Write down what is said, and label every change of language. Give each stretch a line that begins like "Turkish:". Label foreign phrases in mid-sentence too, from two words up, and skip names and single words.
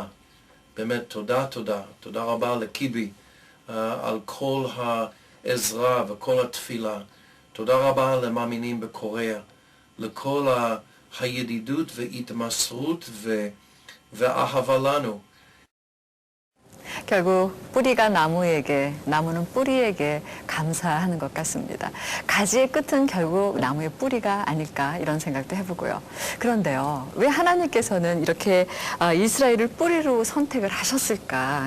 Hebrew: באמת תודה, תודה. תודה רבה לקיבי על כל העזרה וכל התפילה. תודה רבה למאמינים בקוריאה, לכל הידידות והתמסרות ואהבה לנו.
Korean: 결국 뿌리가 나무에게, 나무는 뿌리에게 감사하는 것 같습니다. 가지의 끝은 결국 나무의 뿌리가 아닐까 이런 생각도 해보고요. 그런데요, 왜 하나님께서는 이렇게 이스라엘을 뿌리로 선택을 하셨을까?